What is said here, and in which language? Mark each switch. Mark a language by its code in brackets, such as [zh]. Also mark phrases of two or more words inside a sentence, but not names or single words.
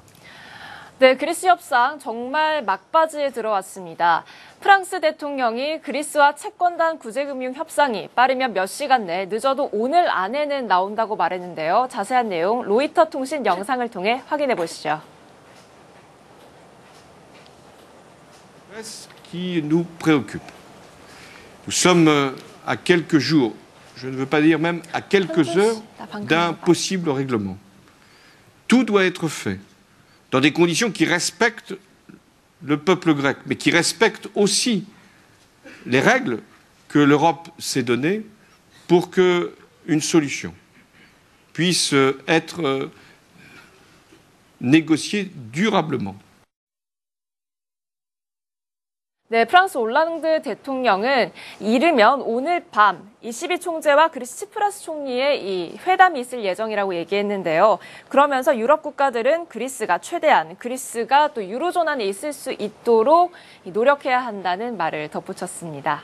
[ko] 네, 그리스 협상 정말 막바지에 들어왔습니다. 프랑스 대통령이 그리스와 채권단 구제금융 협상이 빠르면 몇 시간 내 늦어도 오늘 안에는 나온다고 말했는데요. 자세한 내용 로이터 통신 영상을 통해 확인해 보시죠. [fr] qui nous préoccupe. Nous sommes à quelques jours, je ne veux pas dire même à quelques heures d'un possible règlement. Tout doit être fait dans des conditions qui respectent le peuple grec, mais qui respectent aussi les règles que l'Europe s'est données pour qu'une solution puisse être négociée durablement. [ko] 네, 프랑스 올랑드 대통령은 이르면 오늘 밤 ECB 총재와 그리스 치프라스 총리의 이 회담이 있을 예정이라고 얘기했는데요. 그러면서 유럽 국가들은 그리스가 최대한 그리스가 또 유로존 안에 있을 수 있도록 노력해야 한다는 말을 덧붙였습니다.